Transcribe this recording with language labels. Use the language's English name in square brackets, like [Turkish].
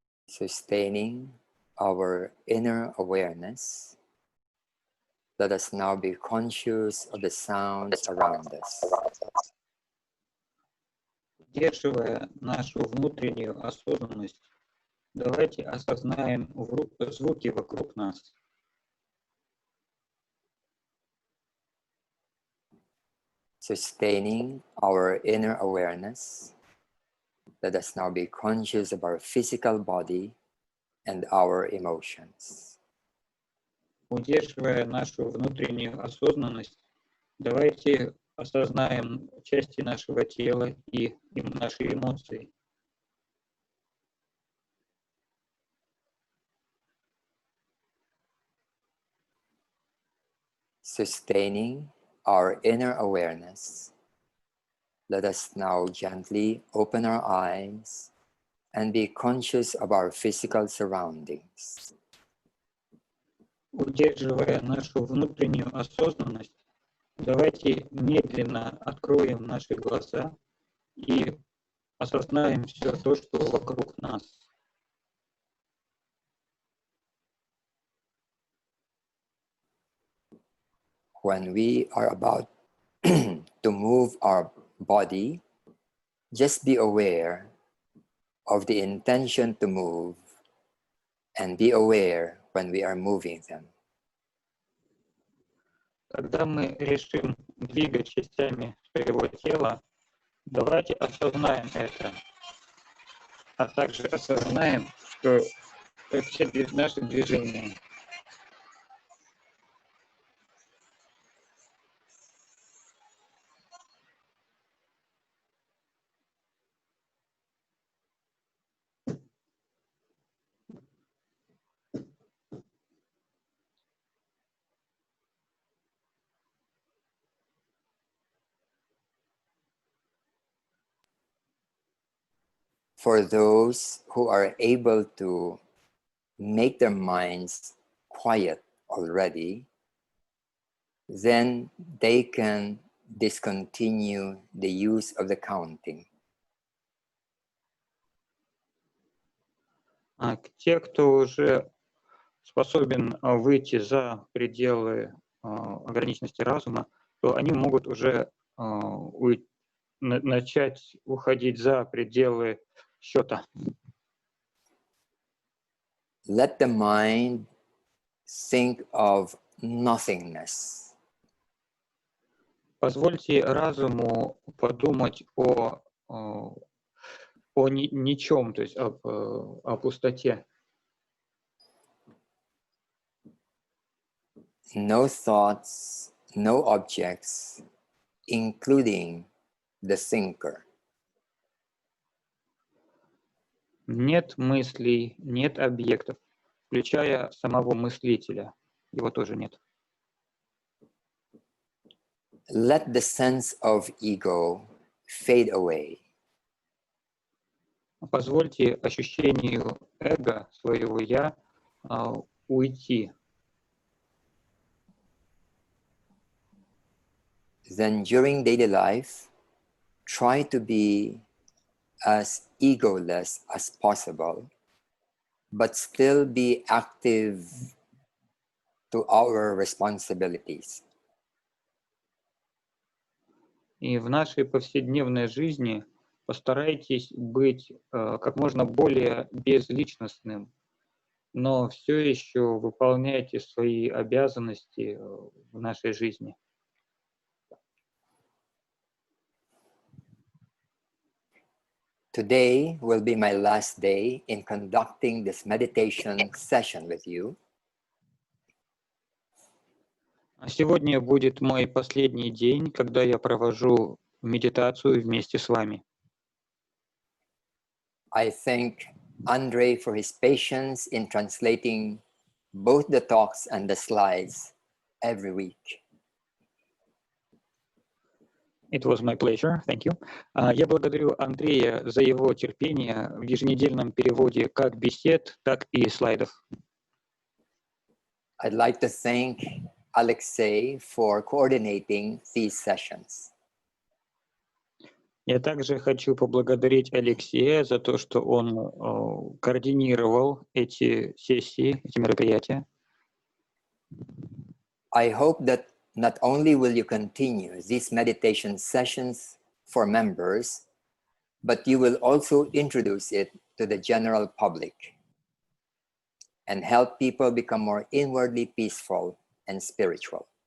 [English] Sustaining our inner awareness, let us now be conscious of the sounds around us. [Russian] Удерживая нашу внутреннюю осознанность, давайте осознаем звуки вокруг нас. [English] Sustaining our inner awareness, let us now be conscious of our physical body and our emotions. [Russian] Удерживая нашу внутреннюю осознанность, давайте осознаем части нашего тела и наши эмоции. [English] Sustaining our inner awareness, let us now gently open our eyes and be conscious of our physical surroundings. [Russian] Удерживая нашу внутреннюю осознанность, давайте медленно откроем наши глаза и осознаем все то, что вокруг нас. [English] When we are about to move our body, just be aware of the intention to move and be aware when we are moving them. [Russian] Когда мы решим двигать частями своего тела, давайте осознаем это, а также осознаем, что все наши движения. [English] For those who are able to make their minds quiet already, then they can discontinue the use of the counting. [Russian] Те, кто уже способен выйти за пределы ограниченности разума, то они могут уже начать уходить за пределы счета. [English] Let the mind think of nothingness. [Russian] Позвольте разуму подумать о ничем, то есть о пустоте. [English] No thoughts, no objects, including the thinker. [Russian] Нет мыслей, нет объектов, включая самого мыслителя. Его тоже нет. [English] Let the sense of ego fade away. [Russian] Позвольте ощущению эго, своего «я», уйти. [English] Then during daily life, try to be as egoless as possible, but still be active to our responsibilities. [Russian] И в нашей повседневной жизни постарайтесь быть как можно более безличностным, но все еще выполняйте свои обязанности в нашей жизни. [English] Today will be my last day in conducting this meditation session with you. [Russian] Сегодня будет мой последний день, когда я провожу медитацию вместе с вами. [English] I thank Andre for his patience in translating both the talks and the slides every week. It was my pleasure, thank you. [Russian] Я благодарю Андрея за его терпение в еженедельном переводе как бесед, так и слайдов. [English] I'd like to thank Alexei for coordinating these sessions. [Russian] Я также хочу поблагодарить Алексея за то, что он координировал эти сессии, эти мероприятия. [English] I hope that not only will you continue these meditation sessions for members, but you will also introduce it to the general public and help people become more inwardly peaceful and spiritual.